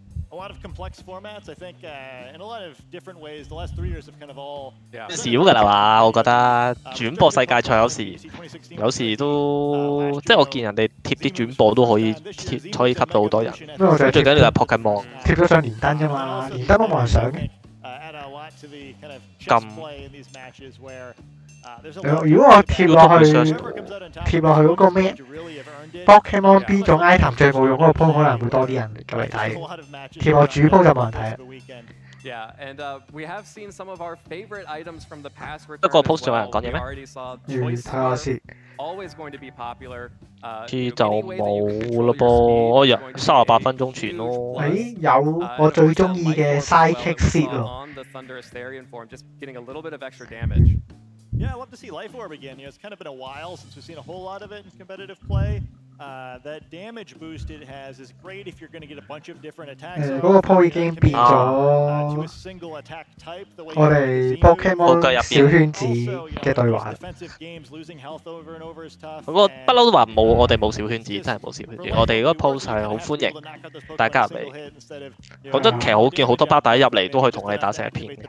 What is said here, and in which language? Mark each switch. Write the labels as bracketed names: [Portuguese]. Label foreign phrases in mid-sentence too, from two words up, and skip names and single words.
[English] a lot of complex formats. I think in a lot of different ways, the last 3 years have kind of all [Cantonese] 少㗎啦嘛，我覺得轉播世界賽有時都即係我見人哋貼啲轉播都可以吸到好多人。最緊要係 Pokemon 貼咗上連登啫嘛，連登都冇人上嘅。咁如果我貼落去嗰個咩 Pokemon 邊種 item 最冇用嗰個鋪，可能會多啲人入嚟睇。貼落主鋪就冇人睇。 [English] Yeah, and we have seen some of our favorite items from the past return [Cantonese] 不過 post [English] as [Cantonese] 仲有人 [English] well. [Cantonese] 講 [English] We [Cantonese] 嘢咩？ [English] already saw [Cantonese] 睇下先。 [English] always going to be popular. [Cantonese] 知就冇咯噃，我入38分鐘前咯。誒有我最中意嘅 Sidekick Seed 喎。 [English] On the Thunderous Therian form, just getting a little bit of extra damage. Yeah, I'd love to see Life Orb again. It's kind of been a while since we've seen a whole lot of it in competitive play. That damage boost it has is great if you're going to get a bunch of different attacks. [Cantonese] 嗰個鋪已經變咗我哋 Pokemon 小圈子嘅對話。嗰個不嬲都話冇，我哋冇小圈子，真係冇小圈子。我哋嗰個 post 係好歡迎大家入嚟。覺得其實我見好多巴打入嚟都可以同我哋打成一片嘅。